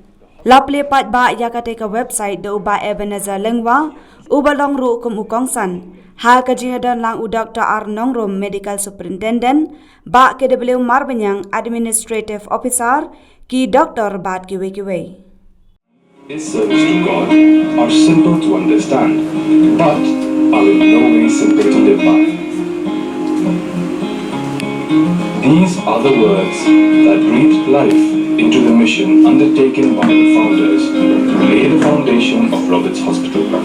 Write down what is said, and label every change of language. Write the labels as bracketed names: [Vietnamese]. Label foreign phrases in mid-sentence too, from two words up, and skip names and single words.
[Khasi] Lapli pat ba yakatay ka website do ba Ebenezer Lengwa, ubalong ru kum ukongsan. Ha ka jingadan lang u Dr. Arnong Rom [English] Medical Superintendent, [Khasi] ba KW Marbanyang [English] Administrative Officer, [Khasi] ki Dr. Bat Kiwe. [English] His service to God are simple to understand, but are in no way simple to live by. These are the words that breathed life into the mission undertaken by the founders to lay the foundation of Roberts Hospital.